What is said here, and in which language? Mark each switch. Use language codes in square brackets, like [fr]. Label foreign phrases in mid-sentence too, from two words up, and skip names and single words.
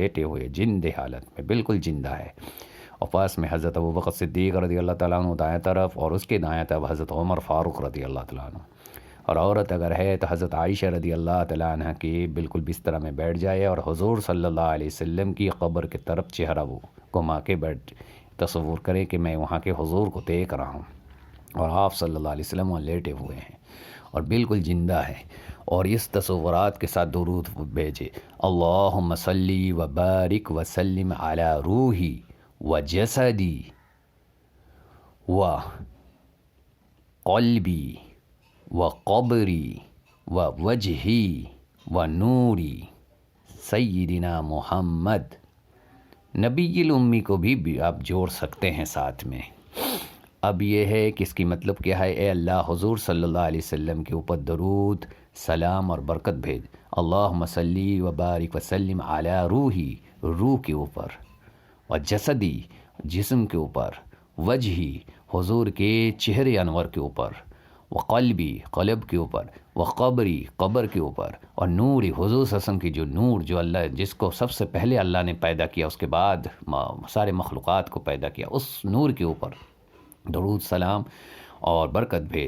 [ur] لیٹے ہوئے زندہ حالت میں، بالکل زندہ ہے، اور پاس میں حضرت ابوبکر صدیق رضی اللہ تعالیٰ عنہ دائیں طرف، اور اس کے دائیں طرف حضرت عمر فاروق رضی اللہ تعالیٰ عنہ، اور عورت اگر ہے تو حضرت عائشہ رضی اللہ تعالیٰ عنہ کے بالکل بستر میں بیٹھ جائے اور حضور صلی اللہ علیہ وسلم کی قبر کی طرف چہرہ وہ گھما کے بیٹھ، تصور کریں کہ میں وہاں کے حضور کو دیکھ رہا ہوں اور آپ صلی اللہ علیہ وسلم وہاں لیٹے ہوئے ہیں اور بالکل زندہ ہے، اور اس تصورات کے ساتھ درود بھیجے۔ [ar] اللہم صلی و بارک و سلم علی روحی و جسدی و قلبی و قبری و وجہی و نوری سیدنا محمد۔ [ur] نبی الامی کو بھی آپ جوڑ سکتے ہیں ساتھ میں۔ اب یہ ہے کہ اس کی مطلب کیا ہے، اے اللہ حضور صلی اللہ علیہ وسلم کے اوپر درود سلام اور برکت بھیج۔ [ar] اللہم صلی و بارک و سلم علی روحی، [ur] روح کے اوپر، [ar] و جسدی، [ur] جسم کے اوپر، وجہی، حضور کے چہرے انور کے اوپر، [ar] و قلبی، [ur] قلب کے اوپر، [ar] و قبری، [ur] قبر کے اوپر، اور نوری، حضور صلی اللہ علیہ وسلم کی جو نور، جو اللہ جس کو سب سے پہلے اللہ نے پیدا کیا، اس کے بعد سارے مخلوقات کو پیدا کیا، اس نور کے اوپر درود سلام اور برکت بھیج۔